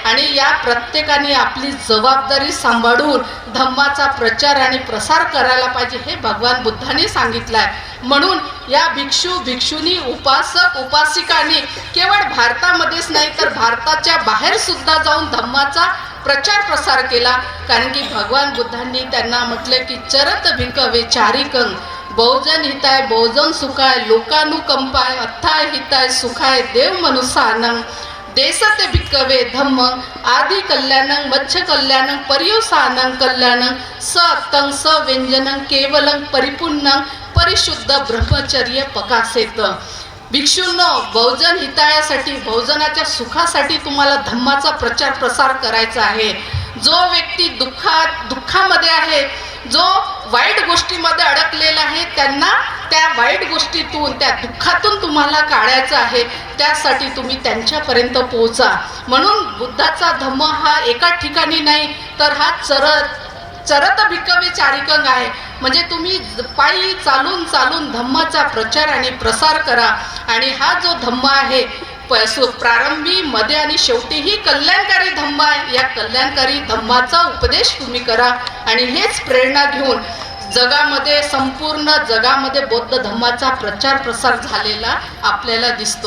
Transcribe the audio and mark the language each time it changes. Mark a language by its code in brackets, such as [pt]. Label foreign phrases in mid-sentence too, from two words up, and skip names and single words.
[mr] आणि या प्रत्येकाने आपली जबाबदारी सांभाळून धम्माचा प्रचार आणि प्रसार करायला पाहिजे हे भगवान बुद्धाने सांगितलं आहे. म्हणून या भिक्षू भिक्षुणी उपासक उपासिकांनी केवळ भारतामध्येच नाही तर भारताच्या बाहेर सुद्धा जाऊन धम्माचा प्रचार प्रसार केला. कारण की भगवान बुद्धांनी त्यांना म्हटलं की [pi] चरत भिंकवे चारिकं, बहुजन हिताय बहुजन सुखाय, लोकानुकंपाय अथाय हिताय सुखाय, देव मनुसानं देसते भिक्कवे धम्म आदि कल्याणं मच्छ कल्याणं पर्युसानं कल्याणं सत्तं स व्यंजनं केवलं परिपूर्णं परिशुद्ध ब्रह्मचर्य पकासेत. [mr] भिक्षूंनो, बहुजन हितायासाठी, बहुजनाच्या सुखासाठी तुम्हाला धम्माचा प्रचार प्रसार करायचा आहे. जो व्यक्ती दुःखामध्ये आहे, जो वाईट गोष्टीमध्ये अडकलेला आहे, त्यांना त्या वाईट गोष्टीतून त्या दुःखातून तुम्हाला काढायचं आहे. त्यासाठी तुम्ही त्यांच्यापर्यंत पोहोचा. म्हणून बुद्धाचा धम्म हा एका ठिकाणी नाही तर हा [pi] चरत भिक्कवे चारिकंग [mr] आहे. म्हणजे तुम्ही पायी चालून चालून धम्माचा प्रचार आणि प्रसार करा. आणि हा जो धम्म आहे प्रारंभी, मध्ये आणि शेवटीही कल्याणकारी धम्म आहे. या कल्याणकारी धम्माचा उपदेश तुम्ही करा. आणि हेच प्रेरणा घेऊन जगामध्ये, संपूर्ण जगामध्ये बौद्ध धम्माचा प्रचार प्रसार झालेला आपल्याला दिसतो.